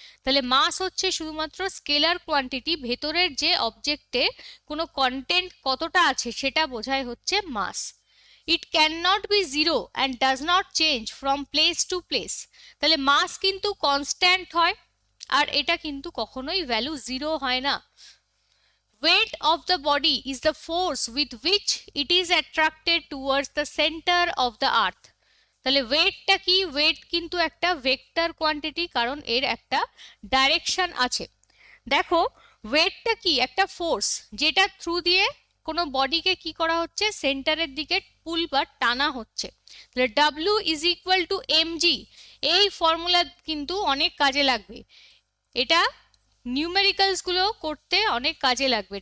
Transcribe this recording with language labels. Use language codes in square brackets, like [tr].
[bn] তাহলে মাস হচ্ছে শুধুমাত্র স্কেলার কোয়ান্টিটি, ভেতরের যে অবজেক্টে কোনো কন্টেন্ট কতটা আছে সেটা বোঝায় হচ্ছে মাস। [en] It can not be zero and does not change from place to place. [bn] তাহলে মাস কিন্তু কনস্ট্যান্ট হয়, আর এটা কিন্তু কখনোই ভ্যালু জিরো হয় না। [en] Weight of the body is the force with which it is attracted towards the center of the earth. [bn] তাহলে ওয়েটটা কি? ওয়েট কিন্তু একটা ভেক্টর কোয়ান্টিটি, কারণ এর একটা ডাইরেকশন আছে। দেখো, ওয়েটটা কি? একটা ফোর্স, যেটা থ্রু দিয়ে কোনো বডিকে কি করা হচ্ছে, সেন্টারের দিকে পুল বা টানা হচ্ছে। তাহলে W is equal to MG, এই ফর্মুলা কিন্তু অনেক কাজে লাগবে, এটা নিউমেরিক্যালস গুলো করতে অনেক কাজে লাগবে।